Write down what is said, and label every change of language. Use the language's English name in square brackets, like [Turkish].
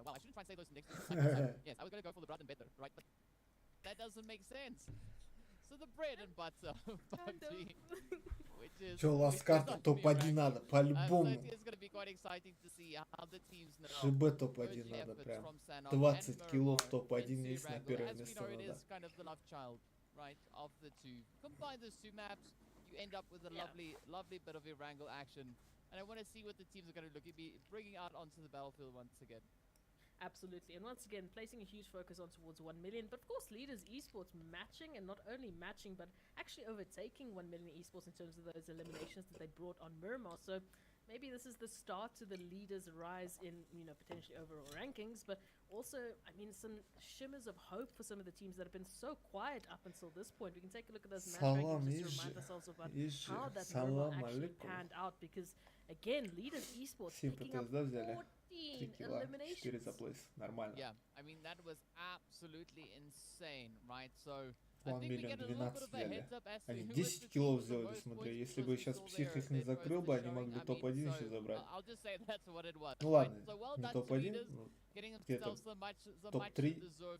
[English] Well, I shouldn't try and say those next words. Yes, I was going to go for the bread and butter, right? But that doesn't make sense. So the bread and butter PUBG, which is... [Russian] Чё, ласкарта топ-1 надо, по-любому. [English] It's going to be quite exciting to see how the teams now... [Russian] ЖБ топ-1 надо прям. 20 киллов топ-1 есть на первое место надо. [English] It is kind of the love child, right, of the two. Combine those two maps, you end up with a lovely bit of Erangel action. And I want to see what the teams are going to be bringing out onto the battlefield once again. Absolutely, and once again, placing a huge focus on towards 1 million, but of course, Leaders Esports matching, and not only matching, but actually overtaking 1 million Esports in terms of those eliminations that they brought on Miramar. So maybe this is the start to the Leaders' rise in, you know, potentially overall rankings, but also, I mean, some shimmers of hope for some of the teams that have been so quiet up until this point. We can take a look at those match rankings just to remind ourselves about how that Miramar actually panned out, because again, Leaders Esports picking up 14 eliminations. Yeah, I mean, that was absolutely insane, right? So [Russian] 1 миллион 12 взяли. Они 10 киллов сделали, смотри. Если бы сейчас Псих их не закрыл бы, они могли топ-1 еще забрать. Ну ладно, не топ-1, но где-то топ-3.